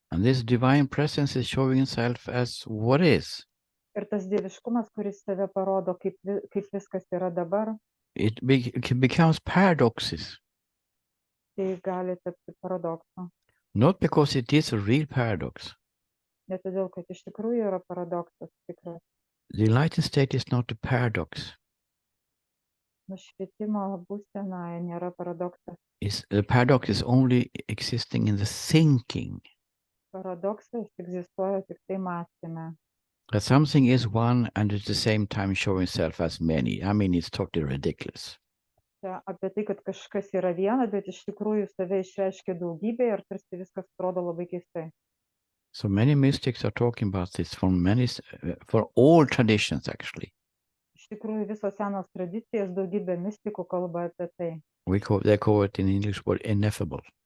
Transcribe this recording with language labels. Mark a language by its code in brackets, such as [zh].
[en] And this divine presence is showing itself as what is. [lt] Ir tas dieviškumas, kuris save parodo, kaip viskas yra dabar, [en] It becomes paradoxes. [lt] tai gali tapti paradoksu. [en] Not because it is a real paradox. [lt] Ne todėl, kad iš tikrųjų yra paradoksas tikras. [en] The enlightened state is not a paradox. [lt] Nušvietimo būsenoje nėra paradoksas. [en] The paradox is only existing in the thinking. [lt] Paradoksas egzistuoja tik tai mąstyme. [en] That something is one and at the same time showing itself as many. I mean, it's totally ridiculous. [lt] Čia apie tai, kad kažkas yra viena, bet iš tikrųjų save išreiškia daugybė ir tarsi viskas atrodo labai keistai. [en] So many mystics are talking about this for all traditions, actually. [lt] Iš tikrųjų visos senos tradicijos, daugybė mistikų kalba apie tai. [en] They call it in English word ineffable.